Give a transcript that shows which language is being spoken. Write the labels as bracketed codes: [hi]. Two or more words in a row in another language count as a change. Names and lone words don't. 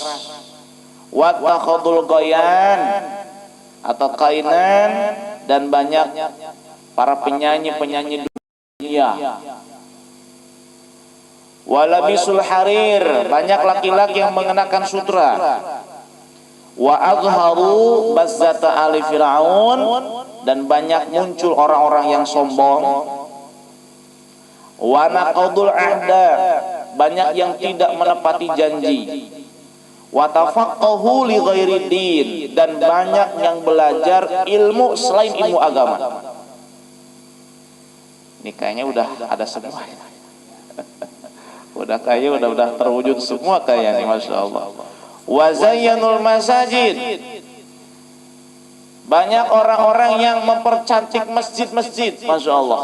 [ar] واتخذوا القيان [id] atau kainan, dan banyak para penyanyi-penyanyi dunia. [ar] ولبسوا الحرير, [id] banyak laki-laki yang mengenakan sutra. [ar] وأظهروا بزة آل فرعون, [id] dan banyak muncul orang-orang yang sombong. [ar] ونقضوا العهد, [id] banyak yang tidak menepati janji. [ar] وتفقهوا لغير الدين, [id] dan banyak yang belajar ilmu selain ilmu agama. Ini kayaknya udah ada semua. Udah kayaknya udah terwujud semua kayaknya, [ar] ما شاء الله. وزينوا المساجد, [id] banyak orang-orang yang mempercantik masjid-masjid, [ar] ما شاء الله.